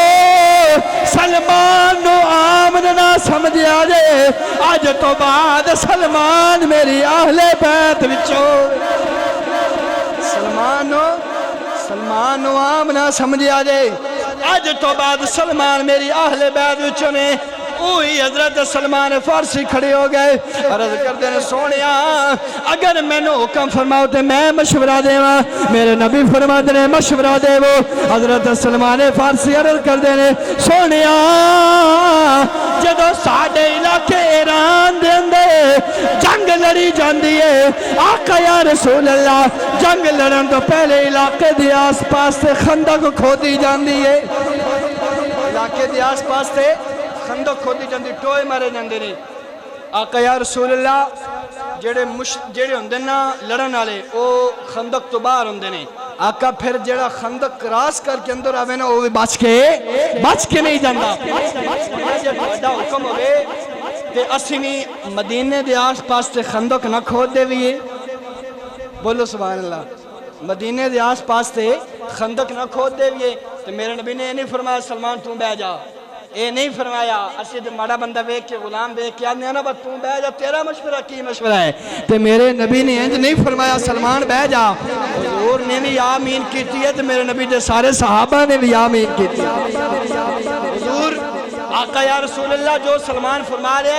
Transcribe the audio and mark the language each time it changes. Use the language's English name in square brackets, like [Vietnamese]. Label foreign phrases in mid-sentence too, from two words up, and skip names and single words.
[Punjabi] سلمان نو آمن نہ سمجھا جے، آج تو بعد سلمان میری اہل بیت وچو، سلمان نو آمن نہ سمجھا جے، آج تو بعد سلمان میری اہل بیت وچو نے، وہی حضرت سلمان فارسی کھڑے ہو گئے عرض کردے نے سونیا اگر مینوں حکم فرماؤ تے میں مشورہ دیواں میرے نبی فرماندے نے مشورہ دیو حضرت سلمان فارسی عرض کردے نے سونیا جدو ساڈے علاقے ایران دے اندر جنگ لڑی جاندی ہے آقا [Arabic] یا رسول اللہ [Punjabi] جنگ لڑن تو پہلے علاقے دی آس پاس تے خندق کھودی جاندی ہے علاقے دی آس پاس تے خندق کھودی جاندی ٹوئے مارے جاندے نے آقا [Arabic] یا رسول اللہ [Punjabi] جڑے ہوندے نا لڑن والے او خندق تو باہر ہوندے نے آقا پھر جڑا خندق کراس کر کے اندر آوے نا وہ بھی بچ کے نہیں جاندا جب بڑا حکم ہوئے تے اسی بھی مدینے دے آس پاس تے خندق نہ کھود دے بھی بولو [Arabic] سبحان اللہ [Punjabi] مدینے دے آس پاس تے خندق نہ کھود دے بھی تے میرے نبی نے نہیں فرمایا سلمان تم بہ جا اے نہیں فرمایا اسی تے ماڑا بندہ ویکھ کے غلام ویکھ کے آنے نا بس تم بہ جا تیرا مشورہ کی مشورہ ہے تے میرے نبی نے انج نہیں فرمایا سلمان بہ جا حضور نے بھی آمین کیتی ہے تے میرے نبی دے سارے صحابہ نے بھی آمین کیتی ہے حضور آقا [Arabic] یا رسول اللہ [Punjabi] جو سلمان فرما رہے